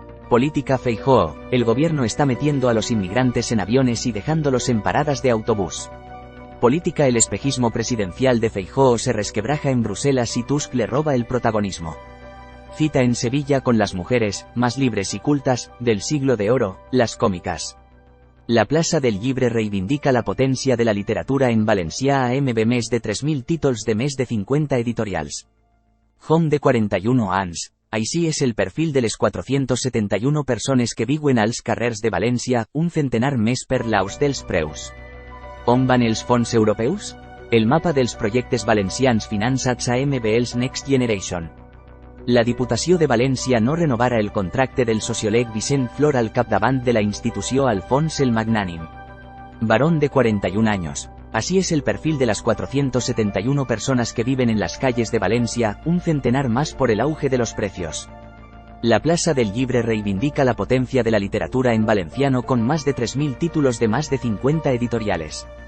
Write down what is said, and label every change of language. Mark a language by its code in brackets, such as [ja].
[es] Política: Feijóo, el gobierno está metiendo a los inmigrantes en aviones y dejándolos en paradas de autobús. Política: el espejismo presidencial de Feijóo se resquebraja en Bruselas y Tusk le roba el protagonismo. Cita en Sevilla con las mujeres más libres y cultas del siglo de oro, las cómicas. [ca] La Plaça del Llibre reivindica la potència de la literatura en valencià amb més de 3.000 títols de més de 50 editorials. Hom de 41 anys. Així és el perfil de les 471 persones que viuen als carrers de València, un centenar més per l'aus dels preus. On van els fons europeus? El mapa dels projectes valencians finançats amb els Next Generation. La Diputació de València no renovarà el contracte del sociòleg Vicent Flor al capdavant de la institució Alfons el Magnànim. [es] Varón de 41 anys. Así es el perfil de las 471 personas que viven en las calles de Valencia, un centenar más por el auge de los precios. La Plaça del Llibre reivindica la potencia de la literatura en valenciano con más de 3.000 títulos de más de 50 editoriales.